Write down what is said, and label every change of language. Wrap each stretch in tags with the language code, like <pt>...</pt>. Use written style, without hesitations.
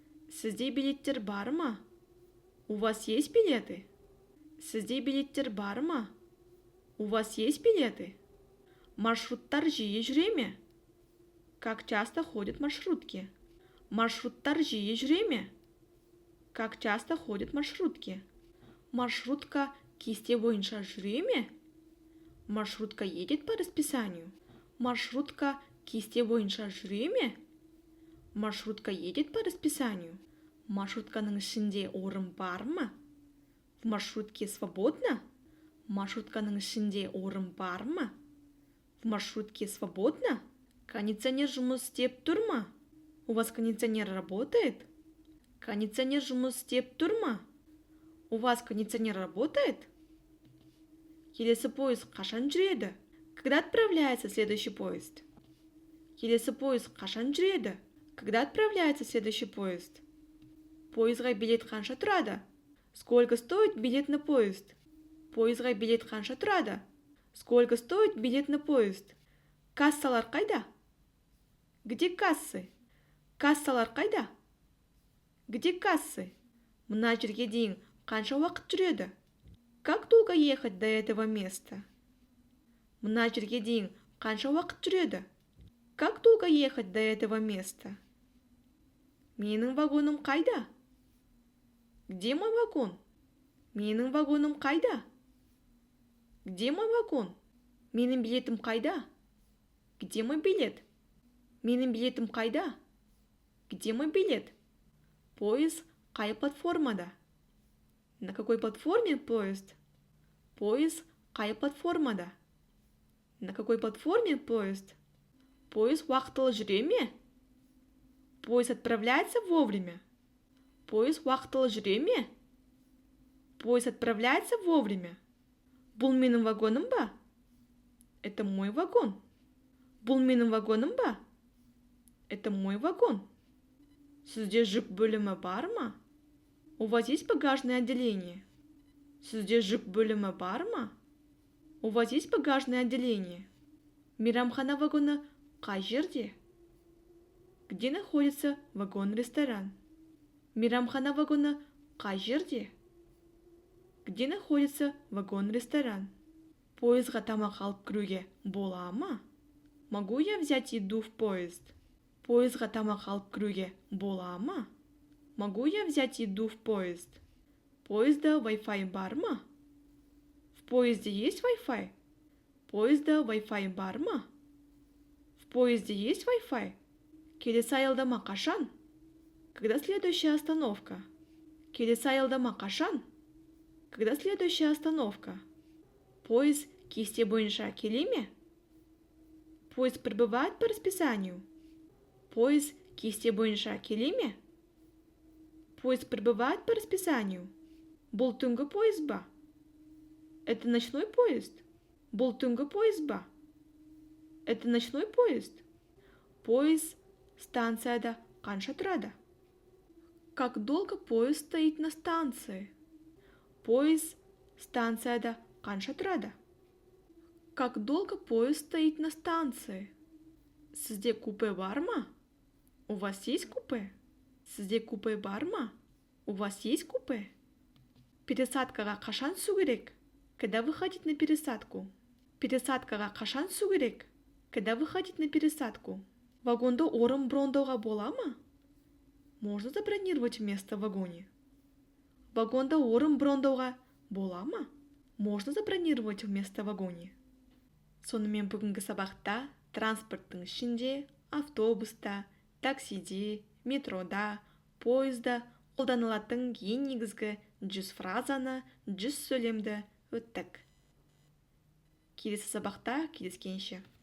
<kk>Сізде билеттер бар ма?</kk> <ru>У вас есть билеты?</ru> <kk>Сізде билеттер бар ма?</kk> <ru>У вас есть билеты?</ru> <kk>Маршруттар жиі жүре ме?</kk> <ru>Как часто ходят маршрутки?</ru> <kk>Маршруттар жиі жүре ме?</kk> <ru>Как часто ходят маршрутки?</ru> <kk>Маршрутка кесте бойынша жүре ме?</kk> <ru>Маршрутка едет по расписанию.</ru> <kk>Маршрутка кесте бойынша жүре ме?</kk> <ru>Маршрутка едет по расписанию.</ru> <kk>Маршрутканың ішінде орын бар ма?</kk> <ru>В маршрутке свободно?</ru> <kk>Маршрутканың ішінде орын бар ма?</kk> <ru>В маршрутке свободно?</ru> <kk>Кондиционер жұмыс істеп тұр ма?</kk> <ru>У вас кондиционер работает?</ru> <kk>Кондиционер жұмыс істеп тұр ма?</kk> <ru>У вас кондиционер работает?</ru> <kk>Келесі поезд қашан жүреді?</kk> <ru>Когда отправляется следующий поезд?</ru> <kk>Келесі поезд қашан жүреді?</kk> <ru>Когда отправляется следующий поезд?</ru> <kk>Поездға билет қанша тұрады?</kk> <ru>Сколько стоит билет на поезд?</ru> <kk>Поездға билет қанша тұрады?</kk> <ru>Сколько стоит билет на поезд?</ru> <kk>Кассалар қайда?</kk> <ru>Где кассы?</ru> <kk>Кассалар қайда? Где кассы? Мына жерге дейін қанша уақыт жүреді?</kk> <ru>Как долго ехать до этого места?</ru> <kk>Мына жерге дейін қанша уақыт жүреді?</kk> <ru>Как долго ехать до этого места?</ru> <kk>Менің вагоным қайда?</kk> <ru>Где мой вагон?</ru> <kk>Менің вагоным қайда?</kk> <ru>Где мой вагон?</ru> <kk>Менің билетім қайда?</kk> <ru>Где мой билет?</ru> <kk>Менің билетім қайда? Где мой билет? Поезд қай платформада?</kk> <ru>На какой платформе поезд?</ru> <kk>Поезд қай платформада?</kk> <ru>На какой платформе поезд?</ru> <kk>Поезд уақытылы жүре ме?</kk> <ru>Поезд отправляется вовремя?</ru> <kk>Поезд уақытылы жүре ме?</kk> <ru>Поезд отправляется вовремя?</ru> <kk>Бұл менің вагоным ба?</kk> <ru>Это мой вагон.</ru> <kk>Бұл менің вагоным ба?</kk> <ru>Это мой вагон.</ru> <kk>Сізде жүк бөлімі бар ма?</kk> <ru>У вас есть багажное отделение?</ru> <kk>Сізде жүк бөлімі бар ма?</kk> <ru>У вас есть багажное отделение?</ru> <kk>Мейрамхана вагоны қай жерде?</kk> <ru>Где находится вагон-ресторан?</ru> <kk>Мейрамхана вагоны қай жерде?</kk> <ru>Где находится вагон-ресторан?</ru> <kk>Поездға тамақ алып кіруге бола ма?</kk> <ru>Могу я взять еду в поезд?</ru> <kk>Поездға тамақ алып кіруге бола ма?</kk> <ru>Могу я взять еду в поезд?</ru> <kk>Поезда Wi-Fi бар ма?</kk> <ru>В поезде есть Wi-Fi?</ru> <kk>Поезда Wi-Fi бар ма?</kk> <ru>В поезде есть Wi-Fi?</ru> <kk>Келесі аялдама қашан?</kk> <ru>Когда следующая остановка?</ru> <kk>Келесі аялдама қашан?</kk> <ru>Когда следующая остановка?</ru> <kk>Поезд кесте бойынша келе ме?</kk> <ru>Поезд прибывает по расписанию?</ru> <kk>Поезд кесте бойынша келе ме?</kk> <ru>Поезд прибывает по расписанию?</ru> <kk>Бұл түнгі поезд ба?</kk> <ru>Это ночной поезд?</ru> <kk>Бұл түнгі поезд ба?</kk> <ru>Это ночной поезд?</ru> <kk>Поезд станцияда қанша тұрады?</kk> <ru>Как долго поезд стоит на станции?</ru> <kk>Поезд станцияда қанша тұрады?</kk> <ru>Как долго поезд стоит на станции?</ru> <kk>Сізде купе бар ма?</kk> <ru>У вас есть купе?</ru> <kk>Сізде купе бар ма?</kk> <ru>У вас есть купе?</ru> <kk>Пересадкаға қашан түсу керек?</kk> <ru>Когда выходить на пересадку?</ru> <kk>Пересадкаға қашан түсу керек?</kk> <ru>Когда выходить на пересадку?</ru> <kk>Вагонда орын брондауға бола ма?</kk> <ru>Можно забронировать место в вагоне?</ru> <kk>Вагонда орын брондауға бола ма?</kk> <ru>Можно забронировать место в вагоне?</ru> <kk>Сонымен бүгінгі сабақта транспорттың ішінде, автобуста, таксиде, метрода, поезда қолданылатын ең негізгі 100 фразаны, 100 сөйлемді өттік. Келесі сабақта кездескенше.</kk>